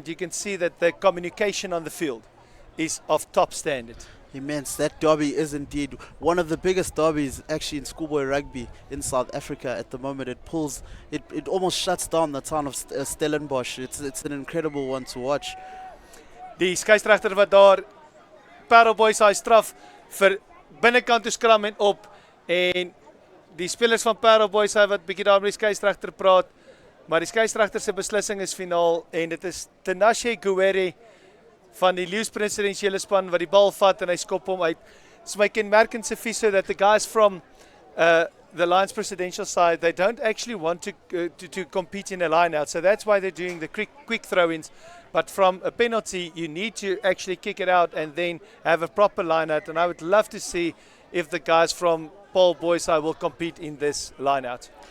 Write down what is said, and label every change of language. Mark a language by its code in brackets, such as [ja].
[en] And you can see that the communication on the field is of top standard. Immense. That derby is indeed one of the biggest derbies actually in schoolboy rugby in South Africa at the moment. It almost shuts down the town of Stellenbosch. It's an incredible one to watch. [af] Die skeieregter wat daar Paarl Boys High straf vir binnekant toe skram en op, en die spelers van Paarl Boys High wat bietjie daar met die skeieregter praat, maar die skeieregter se beslissing is finaal, en dit is Tinashe Guwere van die Lions Presidential span wat die bal vat en hy skop hom uit. [en] It's my kenmerkend Sifiso that the guys from the Lions Presidential side, they don't actually want to compete in a line out, so that's why they're doing the quick throw-ins. But from a penalty, you need to actually kick it out and then have a proper line out, and I would love to see if the guys from Paarl Boys High will compete in this line out.